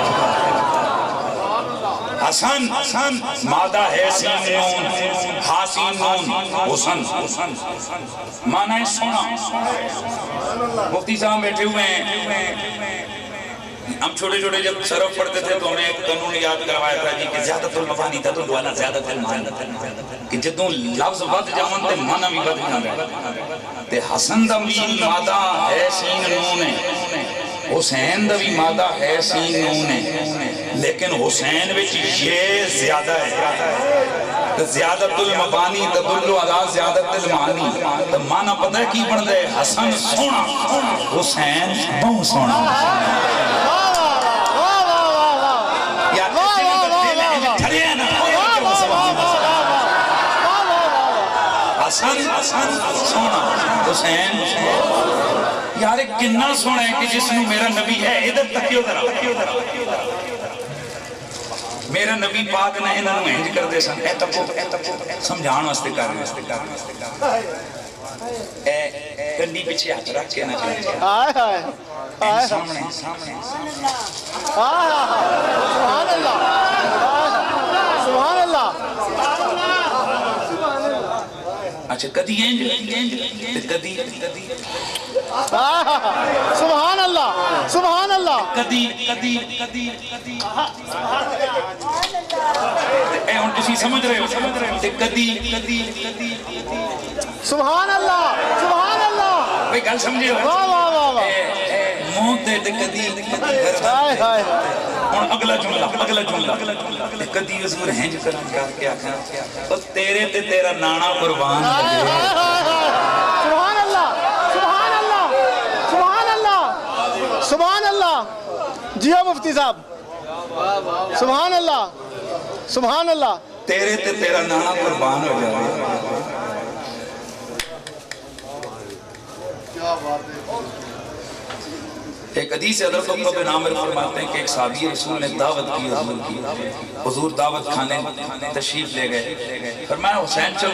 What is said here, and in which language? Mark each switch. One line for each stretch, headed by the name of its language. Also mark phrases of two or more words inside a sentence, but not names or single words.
Urdu: حسن مادہ ہے سین نون، حاسین نون، حسن معنی ہے سونا۔ مفتی صاحب بیٹھے ہوئے ہیں، ہم چھوٹے چھوٹے جب صرف پڑھتے تھے تو ہمیں ایک قانون یاد کروایا تھا
Punjabi: جی کہ زیادت المفانی تھا تو دوانا
Arabic: زیادت المعانی،
Punjabi: کہ جدوں لفظ بد جاون تے معنی بھی بد جاندے تے حسن دا بھی مادہ ہے سین نون ہے، حسین دا بھی مادہ ہے سین نون ہے، لیکن حسین وچ یہ زیادہ ہے،
Arabic: زیادت المبانی تدل علی زیادت المعانی،
Punjabi: تو معنی پتہ ہے کی بن دے حسن سونا، حسین بہت سونا۔ حسن سونا حسین یار کنا سونا ہے
Urdu: کہ جس میں میرا نبی ہے،
Punjabi: ادھر تکیو ذرا، میرا نبی پاک نے انہاں نوں انج کر دے سن، اے تکو سمجھان واسطے کر رہے، اے کنڈی پیچھے ہاتھ رکھ کے نہ چلے، ہائے ہائے سامنے
Arabic: سبحان اللہ سبحان اللہ۔
Punjabi: اچھا کدی انج کدی
Arabic: سبحان اللہ سبحان اللہ،
Punjabi: کدی اے ہن تسی سمجھ رہے ہو تے کدی
Arabic: سبحان اللہ سبحان اللہ،
Punjabi: بھئی گل سمجھے ہو، واہ واہ واہ واہ، منہ تے کدی ہائے ہائے ہن اگلا جملہ کدی حضور ہنج کر کے آکھا او تیرے تے تیرا نانا قربان لگے،
Arabic: سبحان اللہ سبحان اللہ سبحان اللہ سبحان اللہ،
Urdu: جی ہاں مفتی صاحب،
Arabic: سبحان اللہ سبحان اللہ،
Punjabi: تیرے تے تیرا نانا قربان ہو جائے۔
Urdu: ایک حدیث حضرت عقبہ بن عامر فرماتے ہیں کہ ایک صحابی رسول نے دعوت کی حضور کی، حضور دعوت کھانے تشریف لے گئے، فرمایا حسین چلو